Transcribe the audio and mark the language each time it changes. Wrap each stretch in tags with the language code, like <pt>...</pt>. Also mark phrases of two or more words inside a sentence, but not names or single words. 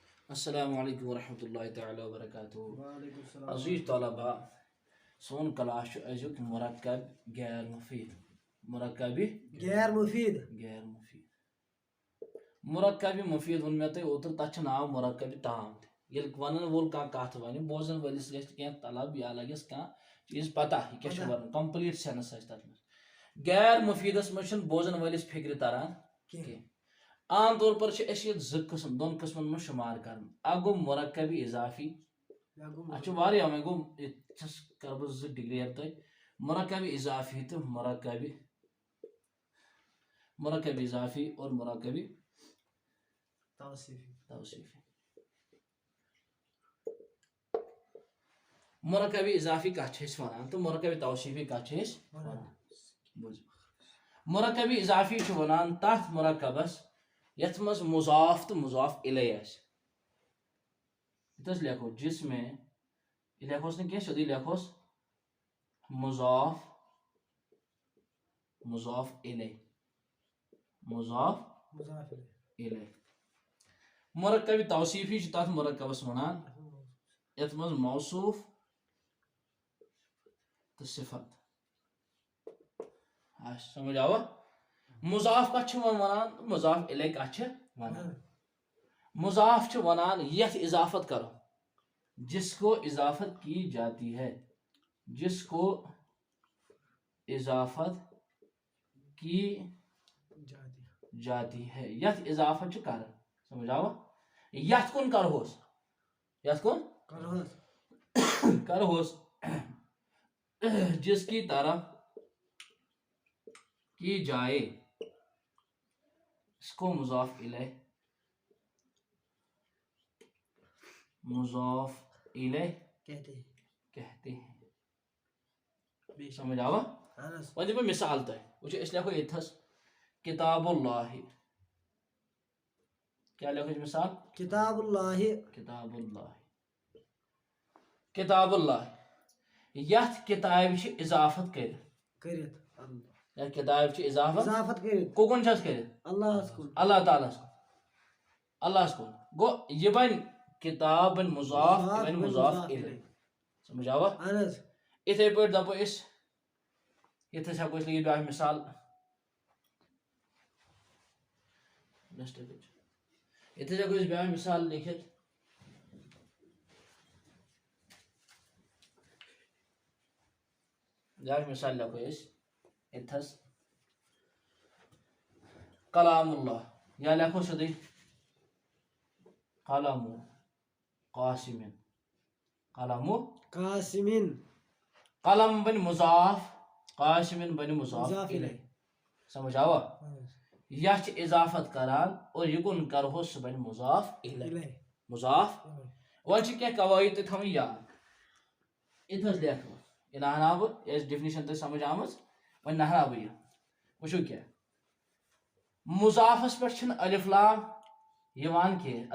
<ar>السلام علیکم ورحمۃ اللہ تعالی وبرکاتہ. وعلیکم السلام.</ar> <ks>عزیز طلبا، سون کلاس ازیک مرکب غیر مفید. مرکب غیر مفید. غیر مفید. مرکب مفید ون مے تہ اوتر تتھ ناو مرکب تام. یل ونن وول کت ون بوزن ولس گژھِ کینٛہہ طلب یا لگس کانٛہہ چیز پتہ یہ کیا ون</ks> <en>complete sense</en> <ks>آسہِ تتھ منٛز. غیر مفیدس منٛز چھنہٕ بوزن ولس فکر تران کینٛہہ.</ks> <ur>عام طور پر</ur> <ks>یہ زٕ قسم دون قسمن من شمار کرن. اکھ گو مرکب اضافی. اچھا واریاہ وۄنۍ گوٚو ییٚتھس کر بہٕ زٕ ڈِکلیئر تۄہہِ. مرکب اضافی تہٕ مرکب اضافی اور مرکب توصیفی. مرکب اضافی کتھ چھِ أسۍ وَنان تہٕ مرکب توصیفی کتھ چھِ أسۍ وَنان. بوٗزِو، مرکب اضافی چھُ وَنان تتھ مرکبس یتھ منٛز مضاف تہٕ مضاف الیہ آسہِ. یتھ لیکھو</ks> <ur>جس میں</ur> <ks>یہ لیکھوس نہٕ کینٛہہ سیوٚدُے لیکھوس مضاف مضاف الیہ مضاف الیہ. مرکب توصیفی چھُ تتھ مرکبس وَنان یتھ منٛز موصوف تہٕ صفت آسہِ. سمجھ آوا؟ مضاف کتھ چھِ ونان تہٕ مضاف الیہ کتھ چھِ ونان. مضاف چھِ ونان یتھ اضافت کرو</ks> <ur>جس کو اضافت کی جاتی ہے. جس کو اضافت کی جاتی ہے.</ur> <ks>یتھ اضافت چھِ کران. سمجھ آوا؟ یتھ کُن کرہوس یتھ کُن کرہوس</ks> <ur>جس کی طرف کی جائے اس کو مضاف الیہ کہتے ہیں.</ur> <ks>سمجھ آوا؟ وۄنۍ دِمہٕ بہٕ مثال تۄہہِ. وٕچھو أسۍ لیکھو ییٚتھس</ks> <ar>کتاب اللہ.</ar> <ks>کیٛاہ لیکھو أسۍ مثال؟</ks> <ar>کتاب اللہ. کتاب اللہ. کتاب اللہ.</ar> <ks>یتھ کتابہِ چھِ اضافت کٔرِتھ. یتھ کتابہِ چھِ اضافت کٔرِتھ. کُکُن چھس کٔرِتھ؟ اللہ تعالیٰ کُن. اللہ کُن گوٚو یہِ بنہِ کتاب بنہِ مضاف یہِ بنہِ مضاف الیہ. سمجھ آوا؟ یِتھے پٲٹھۍ دپو أسۍ ییٚتھس ہٮ۪کو أسۍ لیکھِتھ بیٛاکھ مثال. ییٚتھس ہٮ۪کو أسۍ بیٛاکھ مثال لیکھِتھ. بیٛاکھ مثال لیکھو أسۍ ییٚتھس</ks> <ar>کلام اللہ.</ar> <ks>یا لیکھو سیوٚدُے قلم قاسمن. قاسمن. قلم بنہِ مضاف قاسمن بنہِ مضاف الیہ. سمجھ آوا؟ یتھ چھِ اضافت کران اور یِکُن کرہوس سُہ بنہِ مضاف الیہ. مضاف. وۄنۍ چھِ کینٛہہ قوٲیِد تہِ تھاوٕنۍ یاد. ییٚتھس لیکھو یہِ ناہناو بہٕ. یہِ آسہِ ڈیفنِشن تۄہہِ سمجھ آمٕژ. وۄنۍ ناہناو بہٕ یہِ. وٕچھو کیٛاہ مضافس پٮ۪ٹھ چھِنہٕ الف لام یِوان کینٛہہ.</ks>